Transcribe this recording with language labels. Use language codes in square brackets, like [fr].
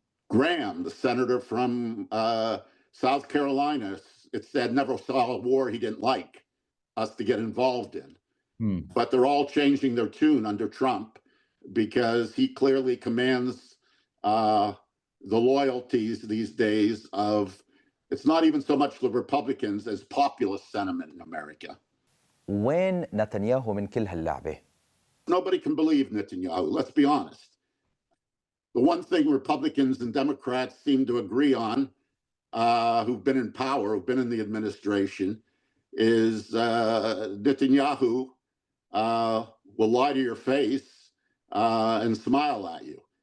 [en] Graham, the senator from South Carolina, it said never saw a war he didn't like us to get involved in. But they're all changing their tune under Trump because he clearly commands the loyalties these days of, it's not even so much the Republicans as populist sentiment in America. [ar] وين نتنياهو من كل هاللعبة؟ [en] Nobody can believe Netanyahu, let's be honest. The one thing Republicans and Democrats seem to agree on, who've been in power, who've been in the administration, is Netanyahu will lie to your face and smile at you.